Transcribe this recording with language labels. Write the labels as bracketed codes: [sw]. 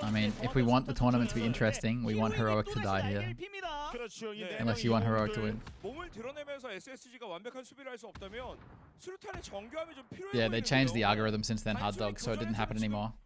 [en] I mean, if we want the tournament to be interesting, we want Heroic to die here. Unless you want Heroic to win. [ko] 몸을 드러내면서 SSG가 완벽한 수비를 할 수 없다면 수류탄의 정교함이 좀 필요해. [en] Yeah, they changed the algorithm since then, Hard Dog, so it didn't happen anymore.